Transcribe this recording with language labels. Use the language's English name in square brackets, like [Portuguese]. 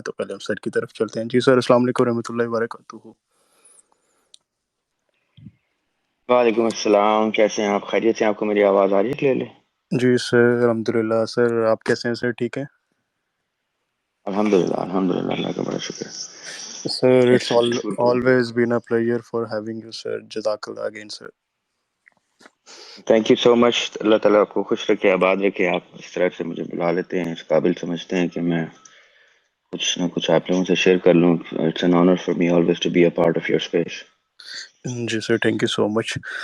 [Urdu] تو پہلے ہم سر کی طرف چلتے ہیں. جی سر السلام علیکم رحمۃ اللہ وبرکاتہ. وعلیکم السلام. کیسے ہیں آپ؟ خیریت سے؟ آپ کو میری آواز آ رہی ہے کلیئرلی؟ جی سر الحمدللہ. سر آپ کیسے ہیں؟ سر ٹھیک ہیں؟ الحمدللہ الحمدللہ، اللہ کا بڑا شکر ہے. [English] Sir it's Excellent. always been a pleasure for having you sir. جزاک اللہ again sir. Thank you so much. [Urdu] اللہ تعالیٰ آپ کو خوش رکھے، آباد رکھے. آپ اس طرح سے مجھے بلا لیتے ہیں، اس قابل سمجھتے ہیں کہ میں کچھ نہ کچھ آپ لوگوں سے شیئر کر لوں. [English] It's an honour for me always to be a part of your space. جی sir thank you so much.